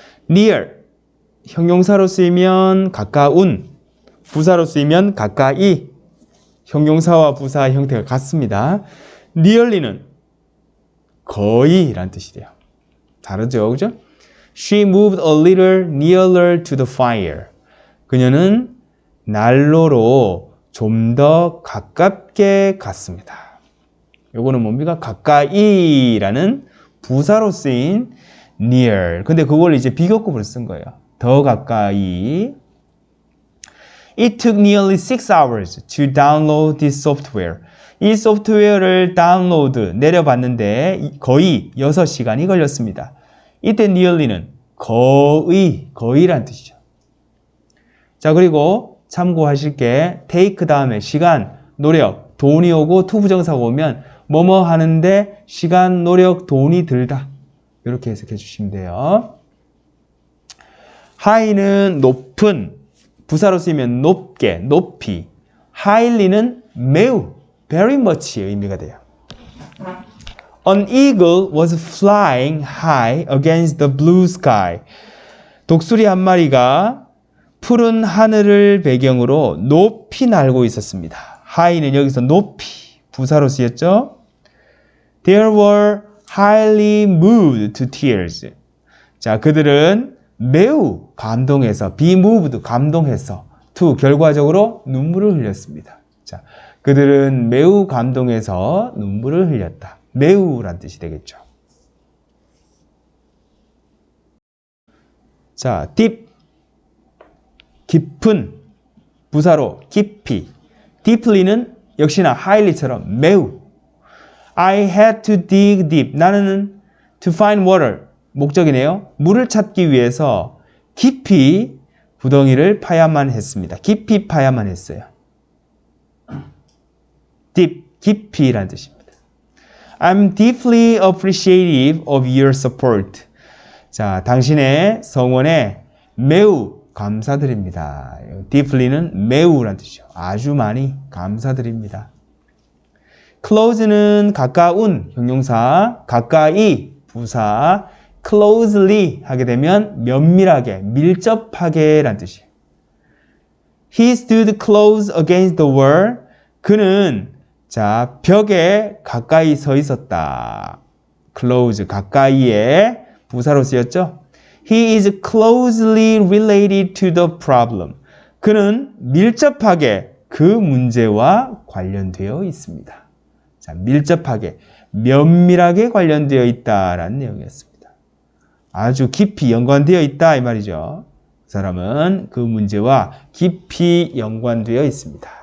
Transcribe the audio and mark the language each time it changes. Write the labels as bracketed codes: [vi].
[ko] near, 형용사로 쓰이면 가까운, 부사로 쓰이면 가까이, 형용사와 부사 형태가 같습니다. nearly는 거의 라는 뜻이 돼요. 다르죠, 그죠? [en] She moved a little nearer to the fire. [ko] 그녀는 난로로 좀 더 가깝게 갔습니다. 요거는 뭡니까? 가까이라는 부사로 쓰인 near. 근데 그걸 이제 비교급을 쓴 거예요. 더 가까이. [en] It took nearly 6 hours to download this software. [ko] 이 소프트웨어를 다운로드, 내려봤는데 거의 6시간이 걸렸습니다. 이때 nearly는 거의란 뜻이죠. 자, 그리고 참고하실 게 take 다음에 시간, 노력, 돈이 오고 to 부정사가 오면 뭐뭐 하는데 시간, 노력, 돈이 들다. 이렇게 해석해 주시면 돼요. high는 높은, 부사로 쓰이면 높게, 높이. highly는 매우, very much의 의미가 돼요. [en] An eagle was flying high against the blue sky. [ko] 독수리 한 마리가 푸른 하늘을 배경으로 높이 날고 있었습니다. high는 여기서 높이, 부사로 쓰였죠. [en] They were highly moved to tears. [ko] 자, 그들은 매우 감동해서, be moved, 감동해서, to, 결과적으로 눈물을 흘렸습니다. 자, 그들은 매우 감동해서 눈물을 흘렸다. 매우란 뜻이 되겠죠. 자, deep, 깊은, 부사로 깊이. deeply는 역시나 highly처럼 매우. [en] I had to dig deep. [ko] 나는 [en] to find water. [ko] 목적이네요. 물을 찾기 위해서 깊이 구덩이를 파야만 했습니다. 깊이 파야만 했어요. deep, 깊이라는 뜻입니다. [en] I'm deeply appreciative of your support. [ko] 자, 당신의 성원에 매우 감사드립니다. deeply는 매우라는 뜻이죠. 아주 많이 감사드립니다. close는 가까운, 형용사, 가까이, 부사, closely 하게 되면 면밀하게, 밀접하게 라는 뜻이에요. [en] He stood close against the wall. [ko] 그는 자, 벽에 가까이 서 있었다. close, 가까이에 부사로 쓰였죠. [en] He is closely related to the problem. [ko] 그는 밀접하게 그 문제와 관련되어 있습니다. 자, 밀접하게, 면밀하게 관련되어 있다라는 내용이었습니다. 아주 깊이 연관되어 있다 이 말이죠. 그 사람은 그 문제와 깊이 연관되어 있습니다.